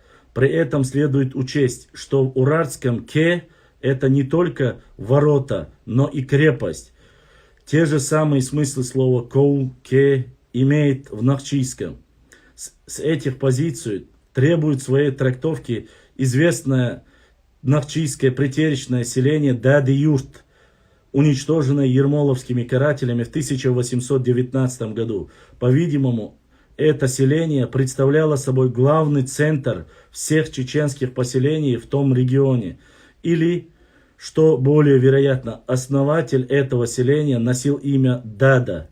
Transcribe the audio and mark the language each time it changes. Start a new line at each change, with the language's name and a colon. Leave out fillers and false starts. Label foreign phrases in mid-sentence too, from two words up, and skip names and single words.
Russian: При этом следует учесть, что в уральском «ке» это не только ворота, но и крепость. Те же самые смыслы слова «коу», «ке» имеет в нахчийском. С этих позиций требует своей трактовки известное нахчийское претеричное селение Дади-Юрт, уничтоженное ермоловскими карателями в 1819 году. По-видимому, это селение представляло собой главный центр всех чеченских поселений в том регионе. Или, что более вероятно, основатель этого селения носил имя Дада.